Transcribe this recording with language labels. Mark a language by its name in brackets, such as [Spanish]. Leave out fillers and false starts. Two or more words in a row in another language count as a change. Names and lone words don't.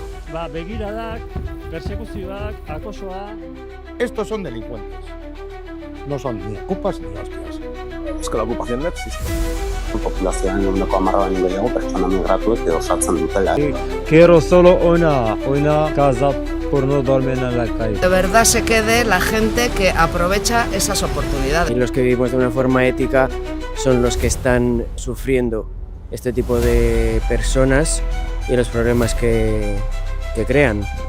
[Basque] Begiradak, persekuzioak, acosoa... [Spanish] Estos son delincuentes. No son ni ocupas ni hostias. Es que la ocupación no existe. [Basque] Populazioan ehuneko 10 baino gehiago pertsona migratuek edo osatzen dutela. [Spanish] Quiero solo una casa por no dormir en la calle. De verdad se quede la gente que aprovecha esas oportunidades. Y los que vivimos de una forma ética son los que están sufriendo este tipo de personas y los problemas que crean.